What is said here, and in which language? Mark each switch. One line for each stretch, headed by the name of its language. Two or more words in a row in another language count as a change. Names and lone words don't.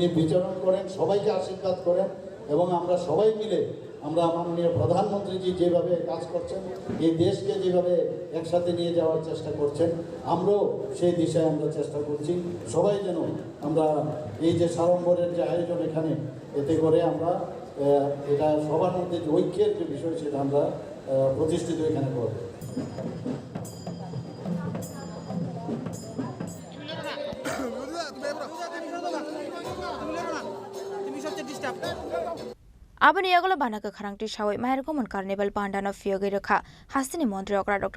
Bangla: বিচরণ করেন সবাইকে আশীর্বাদ করেন এবং আমরা সবাই মিলে আমরা মাননীয় প্রধানমন্ত্রীজি যেভাবে কাজ করছেন এই দেশকে যেভাবে একসাথে নিয়ে যাওয়ার চেষ্টা করছেন আমরাও সেই দিশায় আমরা চেষ্টা করছি সবাই যেন আমরা এই যে সাড়ম্বরের যে আয়োজন এখানে এতে করে আমরা এটা সবার মধ্যে যে ঐক্যের যে বিষয় সেটা আমরা প্রতিষ্ঠিত এখানে করব
Kok Borok: Abani yagala banaka kharangti shawai mayer gomon carnival pandano fiyogai rakha hasini mantri okra Dr.